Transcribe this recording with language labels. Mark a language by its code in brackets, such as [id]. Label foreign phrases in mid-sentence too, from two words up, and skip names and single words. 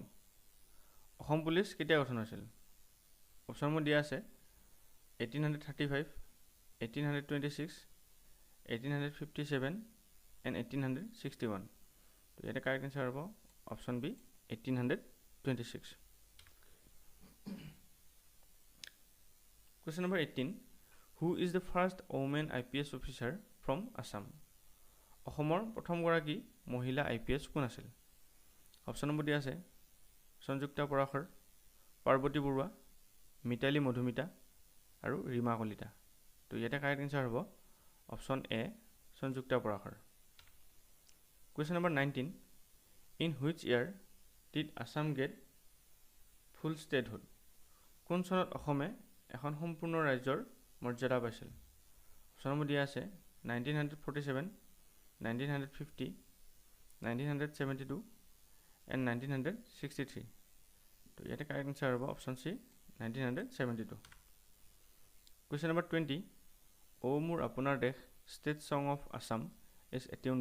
[as] অসম পুলিচ কেতিয়া গঠন হৈছিল অপশ্যনসমূহ দিয়া আছে 1835 1826 1857 and 1861 তো এটা [en] correct answer [as] হ'ব অপশ্যন বি 1826 [en] Question number 18 Who is the first woman IPS officer from Assam [as] অসমৰ প্ৰথম গৰাকী মহিলা IPS কোন আছিল অপশ্যনসমূহ দিয়া আছে সঞ্জুক্তা পৰাশৰ পাৰ্বতী বৰুৱা মিতালী মধুমিতা আৰু ৰীমা কলিতা তো ইয়াতে [en] correct answer [as] হ'ব অপশ্যন এ সঞ্জুক্তা পৰাশৰ [en] Question number 19 In which year did Assam get full statehood [as] কোন চনত অসমে এখন সম্পূৰ্ণ ৰাজ্যৰ মৰ্যাদা পাইছিল অপশ্যনসমূহ দিয়া আছে 1947 1950 1972 and 1963 তো ইয়াতে [en] correct answer [as] হ'ব অপশ্যন সি 1972 [en] Question number 20 [as] O মোৰ আপোনাৰ দেশ [en] state song of Assam is attuned